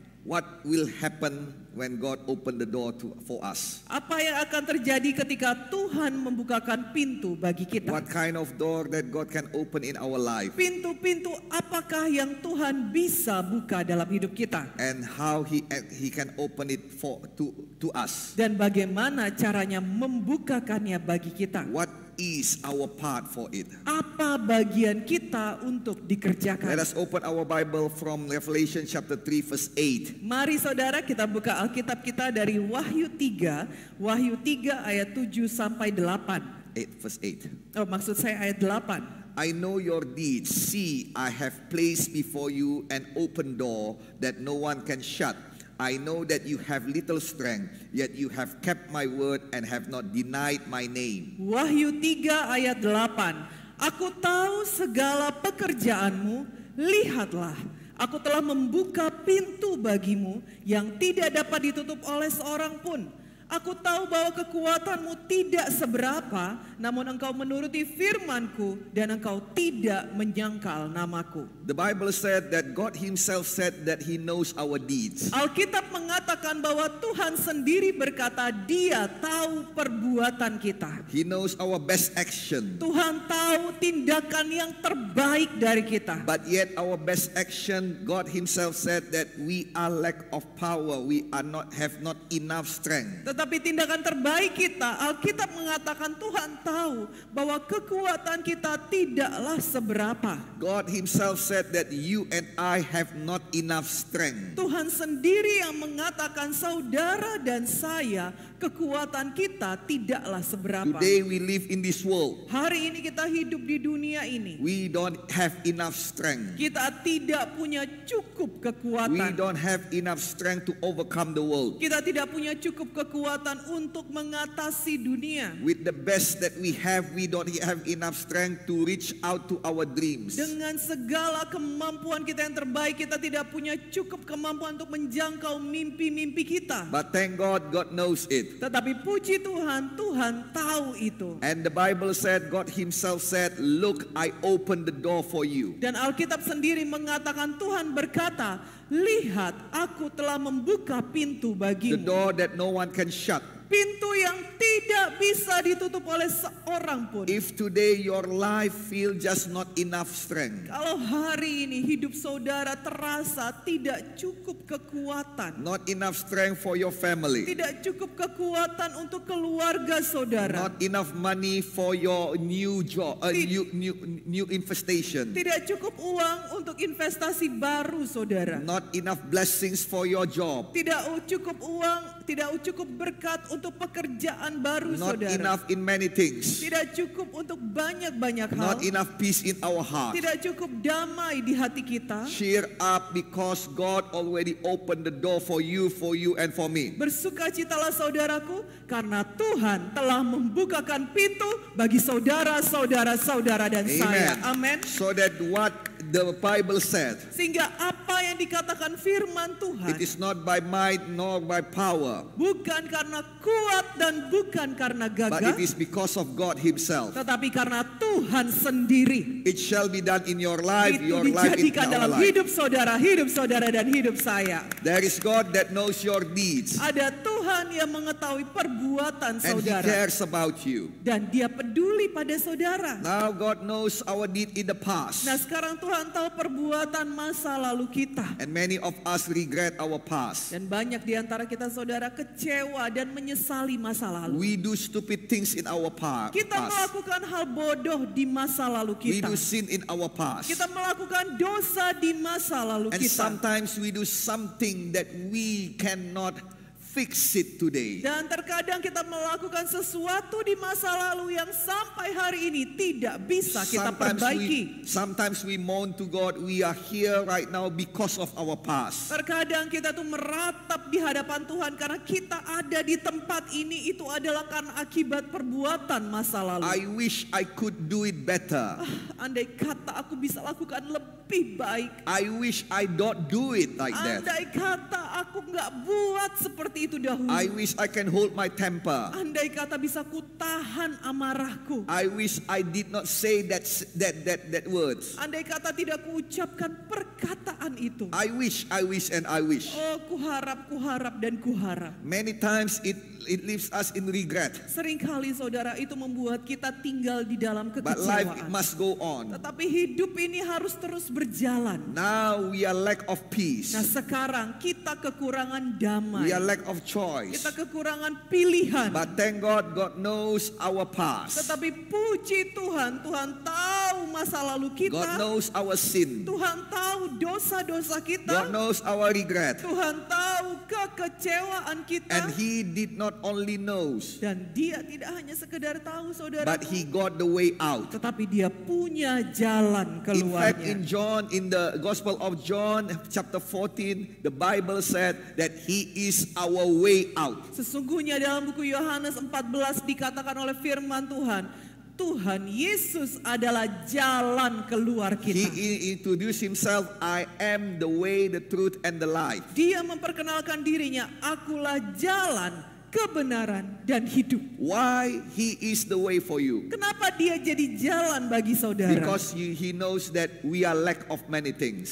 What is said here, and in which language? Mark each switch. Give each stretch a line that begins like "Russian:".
English: What will happen when God open the door for us?
Indonesian: Apa yang akan terjadi ketika Tuhan membukakan pintu bagi kita?
English: What kind of door that God can open in our life?
Indonesian: Pintu-pintu apakah yang Tuhan bisa buka dalam hidup kita?
English: And how he can open it to us?
Indonesian: Dan bagaimana caranya membukakannya bagi kita?
English: What is our part for it?
Indonesian: Apa bagian kita untuk dikerjakan?
English: Let us open our Bible from Revelation chapter 3 verse 8.
Indonesian: Mari saudara kita buka Alkitab kita dari Wahyu 3 ayat 7 sampai 8.
English: 8 verse 8.
Indonesian: Oh, maksud saya ayat 8.
English: I know your deeds. See, I have placed before you an open door that no one can shut. I know that you have little strength, yet you have kept my word and have not denied my name.
Indonesian: Wahyu 3 ayat 8. Aku tahu segala pekerjaanmu, lihatlah, aku telah membuka pintu bagimu yang tidak dapat ditutup oleh seorang pun. Aku tahu bahwa kekuatanmu tidak seberapa, namun engkau menuruti firmanku dan engkau tidak menyangkal namaku.
English: The Bible said that God himself said that he knows our deeds.
Indonesian: Alkitab mengatakan bahwa Tuhan sendiri berkata Dia tahu perbuatan kita.
English: He knows our best action.
Indonesian: Tuhan tahu tindakan yang terbaik dari kita.
English: But yet our best action, God himself said that we are lack of power. We have not enough strength.
Indonesian: Tetapi tindakan terbaik kita, Alkitab mengatakan Tuhan tahu bahwa kekuatan kita tidaklah seberapa.
English: God himself said that you and I have not enough strength.
Indonesian: Tuhan sendiri yang mengatakan saudara dan saya, kekuatan kita tidaklah seberapa.
English: Today we live in this world.
Indonesian: Hari ini kita hidup di dunia ini.
English: We don't have enough strength.
Indonesian: Kita tidak punya cukup kekuatan.
English: We don't have enough strength to overcome the world.
Indonesian: Kita tidak punya cukup kekuatan untuk mengatasi dunia.
English: With the best that we have, we don't have enough strength to reach out to our dreams.
Indonesian: Dengan segala kemampuan kita yang terbaik, kita tidak punya cukup kemampuan untuk menjangkau mimpi-mimpi kita.
English: But thank God, God knows it.
Indonesian: Tetapi puji Tuhan, Tuhan tahu itu.
English: And the Bible said, God himself said, look, I opened the door for you.
Indonesian: Dan Alkitab sendiri mengatakan, Tuhan berkata, lihat, aku telah membuka pintu
English: The
Indonesian: bagimu.
English: door that no one can shut.
Indonesian: Pintu yang tidak bisa ditutup oleh seorang pun.
English: If today your life feel just not enough strength,
Indonesian: Kalau hari ini hidup saudara terasa tidak cukup kekuatan,
English: not enough strength for your family,
Indonesian: tidak cukup kekuatan untuk keluarga saudara,
English: not enough money for your new job, new infestation,
Indonesian: tidak cukup uang untuk investasi baru saudara,
English: not enough blessings for your job,
Indonesian: tidak cukup uang, tidak cukup berkat untuk pekerjaan baru
English: not
Indonesian: saudara,
English: enough in many things,
Indonesian: tidak cukup untuk banyak-banyak hal,
English: not enough peace in our heart.
Indonesian: tidak cukup damai di hati kita.
English: Cheer up because God already opened the door for you and for me.
Indonesian: Bersukacitalah saudaraku, karena Tuhan telah membukakan pintu bagi saudara dan saya. Amin.
English: So that what the Bible said,
Indonesian: Sehingga apa yang dikatakan firman Tuhan,
English: it is not by might nor by power,
Indonesian: bukan karena kuat dan bukan karena
English: but it is because of God himself.
Indonesian: tetapi karena Tuhan sendiri.
English: It shall be done in your life,
Indonesian: Itu
English: your life in
Indonesian: dijadikan
English: our
Indonesian: dalam
English: life.
Indonesian: hidup saudara dan hidup saya.
English: There is God that knows your deeds,
Indonesian: Ada Tuhan yang mengetahui perbuatan
English: and he
Indonesian: saudara,
English: cares about you.
Indonesian: dan Dia peduli pada saudara.
English: Now God knows our deed in the past,
Indonesian: Nah, sekarang Tuhan tahu perbuatan masa lalu kita.
English: and many of us regret our past.
Indonesian: Dan banyak di antara kita saudara kecewa dan menyesali masa lalu.
English: We do stupid things in our past.
Indonesian: Kita melakukan hal bodoh di masa lalu
English: We
Indonesian: kita.
English: do sin in our past.
Indonesian: Kita melakukan dosa di masa lalu
English: And
Indonesian: kita.
English: sometimes we do something that we cannot fix it today.
Indonesian: Dan terkadang kita melakukan sesuatu di masa lalu yang sampai hari ini tidak bisa kita perbaiki.
English: Sometimes we moan to God, we are here right now because of our past.
Indonesian: Terkadang kita tuh meratap di hadapan Tuhan karena kita ada di tempat ini, itu adalah karena akibat perbuatan masa lalu.
English: I wish I could do it better.
Indonesian: Andai kata aku bisa lakukan lebih baik.
English: I wish I don't do it like that.
Indonesian: Andai kata aku nggak buat seperti itu dahulu.
English: I wish I can hold my temper.
Indonesian: Andai kata bisa ku tahan amarahku.
English: I wish I did not say that words.
Indonesian: Andai kata tidak ku ucapkan perkataan itu.
English: I wish, and I wish.
Indonesian: Oh, kuharap dan kuharap.
English: Many times it leaves us in regret.
Indonesian: Seringkali saudara itu membuat kita tinggal di dalam
English: But life
Indonesian: kekecewaan.
English: must go on.
Indonesian: Tetapi hidup ini harus terus berjalan.
English: Now we are lack of peace.
Indonesian: Nah, sekarang kita kekurangan damai.
English: We are lack of choice.
Indonesian: Kita kekurangan pilihan.
English: But thank God, God knows our past.
Indonesian: Tetapi puji Tuhan, Tuhan tahu masa lalu kita.
English: God knows our sin.
Indonesian: Tuhan tahu dosa-dosa kita.
English: God knows our regret.
Indonesian: Tuhan tahu kekecewaan kita.
English: And He did not only knows,
Indonesian: Dan Dia tidak hanya sekedar tahu, saudara,
English: but He got the way out.
Indonesian: tetapi Dia punya jalan
English: In fact,
Indonesian: keluarnya.
English: in the Gospel of John, chapter 14, the Bible said that He is our way out.
Indonesian: Sesungguhnya dalam buku Yohanes 14 dikatakan oleh firman Tuhan, Tuhan Yesus adalah jalan keluar kita.
English: He introduced Himself, I am the way, the truth, and the life.
Indonesian: Dia memperkenalkan dirinya, akulah jalan, kebenaran, dan hidup.
English: Why He is the way for you?
Indonesian: Kenapa dia jadi jalan bagi saudara?
English: Because He knows that we are lack of many things.